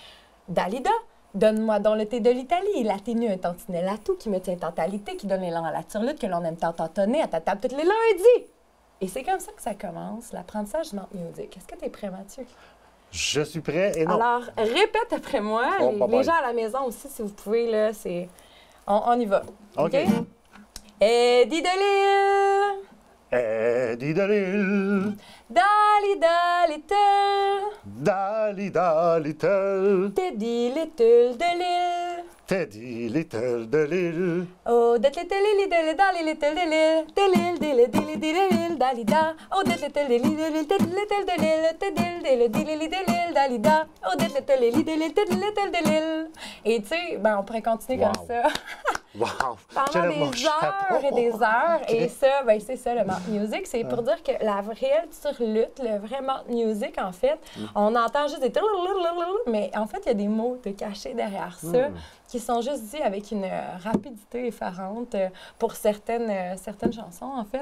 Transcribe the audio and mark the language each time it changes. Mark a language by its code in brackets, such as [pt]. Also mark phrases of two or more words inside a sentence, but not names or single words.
[fr] « Dalida, Donne-moi donc le thé de l'Italie, la ténue un tantinelle à tout, qui me tient tantalité, qui donne l'élan à la turlute, que l'on aime tant entonner à ta table tous les lundis. Et c'est comme ça que ça commence, l'apprentissage du [en] mental music. [fr] Est-ce que tu es prêt, Mathieu? Je suis prêt et non. Alors, répète après moi. Oh, les gens à la maison aussi, si vous pouvez, là, c'est... On y va. OK. Eddie de Lille, Eddie de Lille, Dali Dalitel, Dali Dalitel, Teddy Little de Lille. Teddy Little de Lille. Oh, det little lily dilly dally little dilly, dilly dilly dilly dilly dally da. Oh, det little lily dilly little dilly, dilly dilly dilly dally da. Oh, det little lily dilly little dilly. Et tu sais, ben on pourrait continuer comme ça. Wow! Pendant des heures et des heures. OK. Et ça, ben c'est ça le [en] mental music. [fr] C'est pour dire que la réelle turlute, le vrai [en] mental music, [fr] en fait, on entend juste des... Mais en fait, il y a des mots de cachés derrière ça qui sont juste dits avec une rapidité effarante pour certaines chansons, en fait.